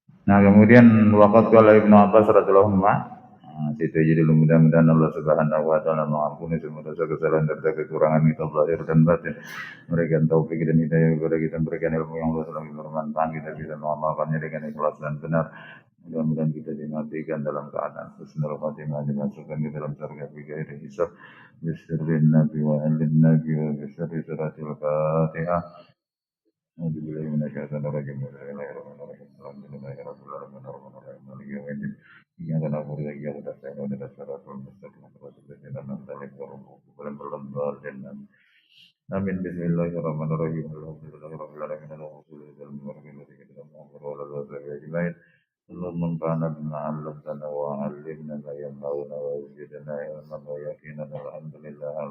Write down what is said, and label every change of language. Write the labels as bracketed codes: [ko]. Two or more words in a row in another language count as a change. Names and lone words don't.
[id] Nah, kemudian [ar] وقد قال ابن عباس رضي الله عنه, [id] situ jadi mudah-mudahan Allah [ar] سبحانه وتعالى [id] mengampuni semua dosa kesalahan dan kekurangan kita zahir dan batin. Memberikan taufik dan hidayah kepada kita, memberikan ilmu yang Allah sedang bermanfaat, kita bisa mengamalkannya dengan ikhlas dan benar. Mudah-mudahan kita dimatikan dalam keadaan [ar] حسن الخاتمة, [id] dimasukkan ke dalam surga [ar] بغير حساب. بسر النبي وآل النبي وبسر سورة الفاتحة. أعوذ بالله من الشيطان الرجيم بسم الله الرحمن الرحيم الحمد لله رب العالمين الرحمن الرحيم مالك يوم الدين إياك نعبد وإياك نستعين اهدنا الصراط المستقيم صراط الذين أنعمت عليهم غير المغضوب عليهم ولا الضالين آمين بسم الله الرحمن الرحيم الحمد لله رب العالمين اللهم صل وسلم وبارك على سيدنا محمد وعلى آله وصحبه أجمعين اللهم انفعنا بما علمتنا وعلمنا ما ينفعنا وزدنا علما ويقينا الحمد لله على